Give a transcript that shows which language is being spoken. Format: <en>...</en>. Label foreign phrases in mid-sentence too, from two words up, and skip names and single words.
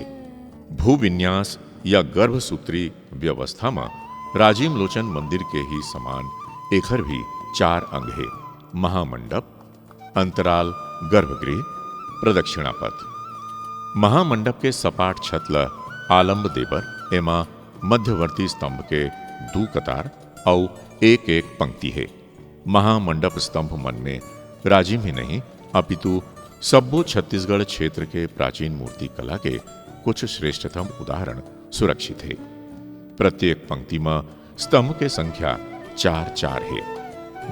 <hne>भूविन्यास या गर्भसूत्री व्यवस्था में राजीव लोचन मंदिर के ही समान एखर भी 4 अंग है। महामंडप, अंतराल, गर्भगृह, प्रदक्षिणा पथ। महामंडप के सपाट छत ला आलंब देबर एमा मध्यवर्ती स्तंभ के 2 कतार और एक पंक्ति है। महामंडप स्तंभ मन में राजिम ही नहीं अपितु सब्बो छत्तीसगढ़ क्षेत्र के प्राचीन मूर्ति कला के कुछ श्रेष्ठतम उदाहरण सुरक्षित है। प्रत्येक पंक्ति में स्तंभ के संख्या 4-4 है।</hne>